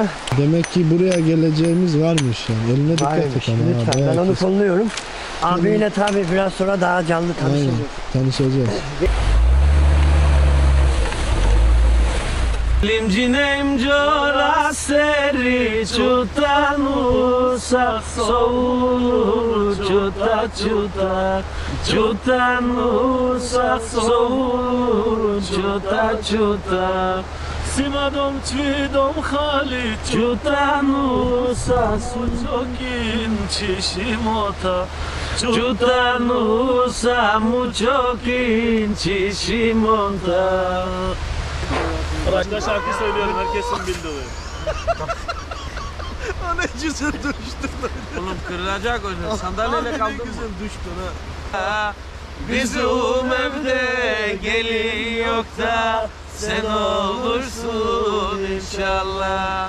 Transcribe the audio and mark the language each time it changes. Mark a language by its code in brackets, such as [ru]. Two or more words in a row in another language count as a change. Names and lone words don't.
[tr] Demek ki buraya geleceğimiz varmış yani. Eline dikkat et Varmış, ama. lütfen. Ben onu kolluyorum. Abiyle tabii biraz sonra daha canlı tanışacağız. Tanışacağız. Limcinem cora seri chuta nusa soul chuta nusa soul chuta simadom tvidom khali chuta nusa sujokin chishimota chuta nusa muchokin chishimota. Başka şarkı söylüyorum, herkesin bildiği. Ne güzel düştün. Oğlum kırılacak o sandalyeyle kaldım. Ne güzel düştün ha. Bizim evde gelin yok da sen olursun inşallah.